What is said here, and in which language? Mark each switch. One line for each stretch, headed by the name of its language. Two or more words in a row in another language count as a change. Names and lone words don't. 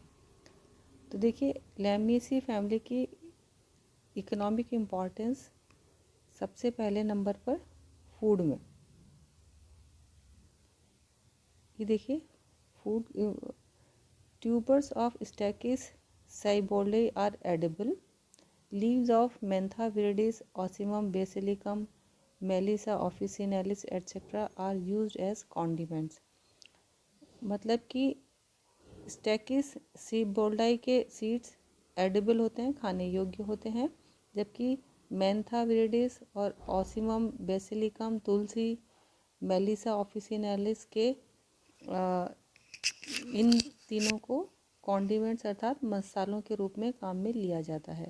Hindi: तो देखिए,
English: Lamiaceae family
Hindi: की
English: economic importance
Hindi: सबसे पहले नंबर पर फूड में। ये देखिए,
English: food tubers of Stachys sieboldii are edible, leaves of Mentha viridis, Ocimum basilicum, Melissa officinalis etcetera are used as condiments.
Hindi: मतलब कि स्टैकिस साइबोल्डाई के
English: seeds edible
Hindi: होते हैं, खाने योग्य होते हैं, जबकि मेंथा विरिडिस और ऑसिमम बेसिलिकम, तुलसी, मेलिसा ऑफिसिनालिस के इन तीनों को कॉन्डिमेंट्स अर्थात मसालों के रूप में काम में लिया जाता है।